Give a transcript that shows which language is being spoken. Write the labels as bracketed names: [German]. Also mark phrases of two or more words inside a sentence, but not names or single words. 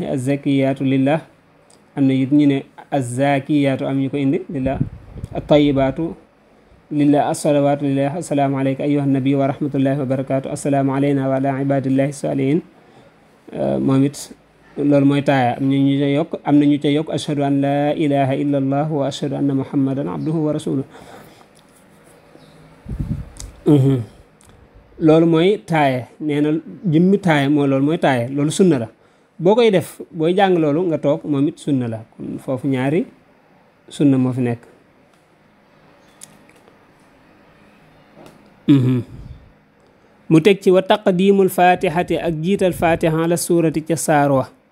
[Arabic] الزاكيات لله [Wolof] am na it ñu ne [Arabic] الزاكيات [Wolof] am ñu ko indi [Arabic] لله الطيبات لله الصلوات لله السلام عليك أيها النبي ورحمة الله وبركاته السلام علينا وعلى عباد الله الصالحين [Wolof] moom it loolu mooy taaya am na ñu ca yokk [Arabic] أشهد أن لا إله إلا الله وأشهد أن محمدا عبده ورسوله [Wolof] loolu mooy taaya nee na jëmmi taaya loolu mooy taaya loolu sunna la boo koy def booy jàng loolu nga toog moom it sunna la kon foofu ñaari sunna moo fi nekk mu teg ci [Arabic] وتقديم الفاتحة [Wolof] ak jiital fatiha [Arabic] على السورة [Wolof] ca saar wa